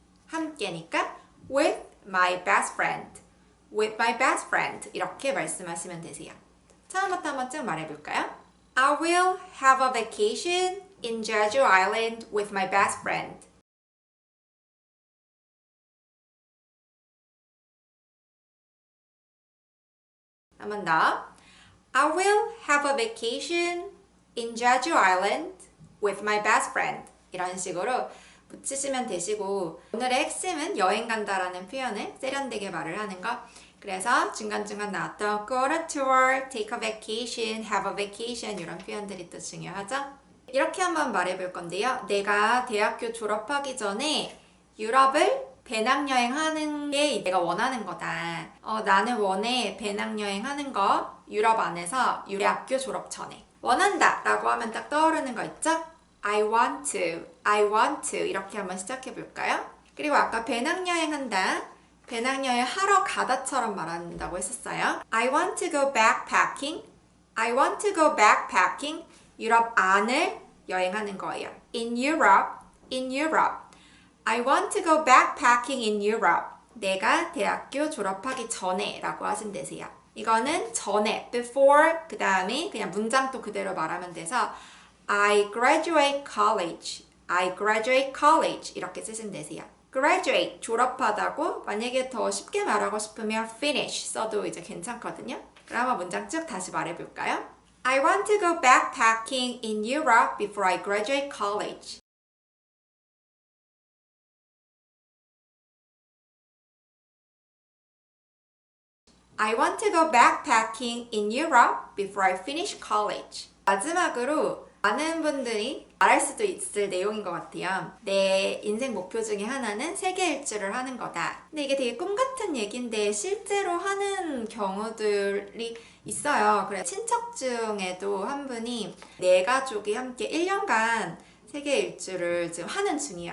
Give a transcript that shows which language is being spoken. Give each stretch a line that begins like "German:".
Korean: 함께니까
English: with my best friend.
Korean: 이렇게 말씀하시면 되세요. 처음부터 한번 쭉 말해볼까요?
English: I will have a vacation in Jeju Island with my best friend.
Korean: 한 번 더.
English: I will have a vacation in Jeju Island with my best friend.
Korean: 이런 식으로 붙이시면 되시고 오늘의 핵심은 여행 간다라는 표현을 세련되게 말을 하는 거. 그래서 중간중간 나왔던
English: go on a tour, take a vacation,
Korean: have a vacation 이런 표현들이 또 중요하죠. 이렇게 한번 말해볼 건데요. 내가 대학교 졸업하기 전에 유럽을 배낭여행 하는 게 내가 원하는 거다. 나는 원해 배낭여행 하는 거 유럽 안에서 대학교 졸업 전에. 원한다 라고 하면 딱 떠오르는 거 있죠?
English: I want to, I want to 이렇게 한번 시작해 볼까요?
Korean: 그리고 아까 배낭여행 한다. 배낭여행 하러 가다처럼 말한다고 했었어요.
English: I want to go backpacking. I want to go backpacking.
Korean: 유럽 안을 여행하는 거예요.
English: In Europe, in Europe. I want to go backpacking in Europe.
Korean: 내가 대학교 졸업하기 전에 라고 하시면 되세요. 이거는 전에, before, 그 다음에 그냥 문장 또 그대로 말하면 돼서
English: I graduate college, I graduate college
Korean: 이렇게 쓰시면 되세요. graduate, 졸업하다고 만약에 더 쉽게 말하고 싶으면 finish 써도 이제 괜찮거든요. 그럼 한번 문장 쭉 다시 말해볼까요?
English: I want to go backpacking in Europe before I graduate college. I want to go backpacking in Europe before I finish college.
Korean: 마지막으로 많은 분들이 말할 수도 있을 내용인 것 같아요. 내 인생 목표 중에 하나는 세계 일주를 하는 거다. 근데 이게 되게 꿈 같은 얘기인데 실제로 하는 경우들이 있어요. 그래서 친척 중에도 한 분이 네 가족이 함께 1년간 세계 일주를 지금 하는 중이에요.